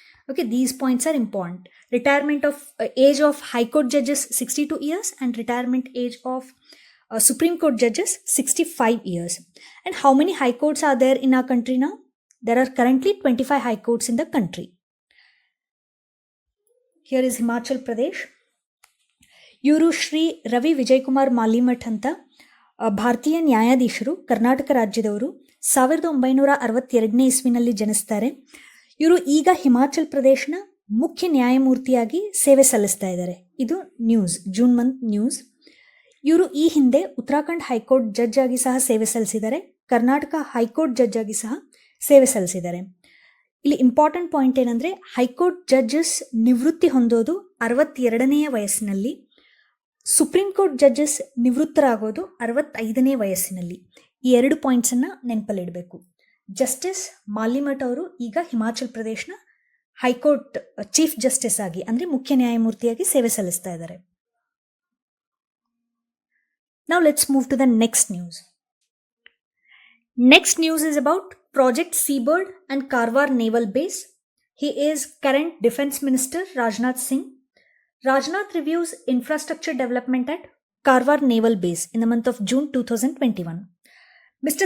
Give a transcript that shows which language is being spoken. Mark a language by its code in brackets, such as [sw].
[en] Okay, these points are important. Retirement of age of High Court judges 62 years and retirement age of Supreme Court judges 65 years. And how many High Courts are there in our country now? There are currently 25 High Courts in the country. Here is Himachal Pradesh. [kn] ಇವರು ಶ್ರೀ ರವಿ ವಿಜಯ್ ಕುಮಾರ್ ಮಾಲಿಮಠ್ ಅಂತ ಭಾರತೀಯ ನ್ಯಾಯಾಧೀಶರು, ಕರ್ನಾಟಕ ರಾಜ್ಯದವರು. 1962ನೇ ಇಸ್ವಿನಲ್ಲಿ ಜನಿಸ್ತಾರೆ. ಇವರು ಈಗ ಹಿಮಾಚಲ್ ಪ್ರದೇಶನ ಮುಖ್ಯ ನ್ಯಾಯಮೂರ್ತಿಯಾಗಿ ಸೇವೆ ಸಲ್ಲಿಸ್ತಾ ಇದ್ದಾರೆ. ಇದು ನ್ಯೂಸ್, ಜೂನ್ ಮಂತ್ ನ್ಯೂಸ್. ಇವರು ಈ ಹಿಂದೆ ಉತ್ತರಾಖಂಡ್ ಹೈಕೋರ್ಟ್ ಜಡ್ಜ್ ಆಗಿ ಸಹ ಸೇವೆ ಸಲ್ಲಿಸಿದ್ದಾರೆ. ಕರ್ನಾಟಕ ಹೈಕೋರ್ಟ್ ಜಡ್ಜ್ ಆಗಿ ಸಹ ಸೇವೆ ಸಲ್ಲಿಸಿದ್ದಾರೆ. ಇಲ್ಲಿ ಇಂಪಾರ್ಟೆಂಟ್ ಪಾಯಿಂಟ್ ಏನಂದರೆ, ಹೈಕೋರ್ಟ್ ಜಡ್ಜಸ್ ನಿವೃತ್ತಿ ಹೊಂದೋದು 62ನೇ ವಯಸ್ಸಿನಲ್ಲಿ, ಸುಪ್ರೀಂ ಕೋರ್ಟ್ ಜಡ್ಜಸ್ ನಿವೃತ್ತರಾಗೋದು 65ನೇ ವಯಸ್ಸಿನಲ್ಲಿ. ಈ ಎರಡು ಪಾಯಿಂಟ್ಸನ್ನು ನೆನಪಲ್ಲಿಡಬೇಕು. ಜಸ್ಟಿಸ್ ಮಾಲಿಮಠ್ ಅವರು ಈಗ ಹಿಮಾಚಲ್ ಪ್ರದೇಶನ ಹೈಕೋರ್ಟ್ ಚೀಫ್ ಜಸ್ಟಿಸ್ ಆಗಿ, ಅಂದರೆ ಮುಖ್ಯ ನ್ಯಾಯಮೂರ್ತಿಯಾಗಿ ಸೇವೆ ಸಲ್ಲಿಸ್ತಾ ಇದ್ದಾರೆ. [en] Now let's move to the next news. Next news is about Project Seabird and Karwar Naval Base. He is current Defense Minister Rajnath Singh. Rajnath reviews infrastructure development at Karwar Naval Base in the month of June 2021. Mr.